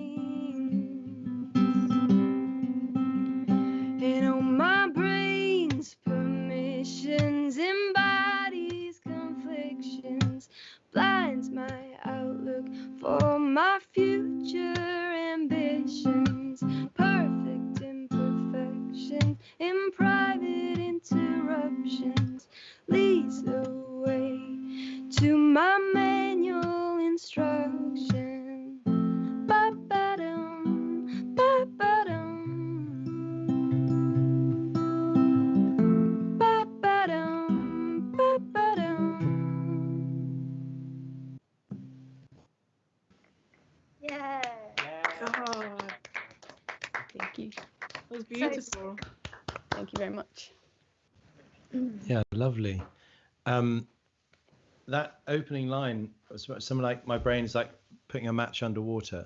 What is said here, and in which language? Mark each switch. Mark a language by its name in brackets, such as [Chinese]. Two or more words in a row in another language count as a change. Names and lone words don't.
[English] And all my brain's permissions embodies conflictions, blinds my outlook for my future ambitions, perfect imperfection in private interruptions, leads the way to my manual instruction. Ba-ba-dum, ba-ba-dum, ba-ba-dum, ba-ba-dum. Yeah. God. Thank you. That was beautiful. Thank you very much. Yeah, lovely. That opening line was something like, my brain's like putting a match underwater.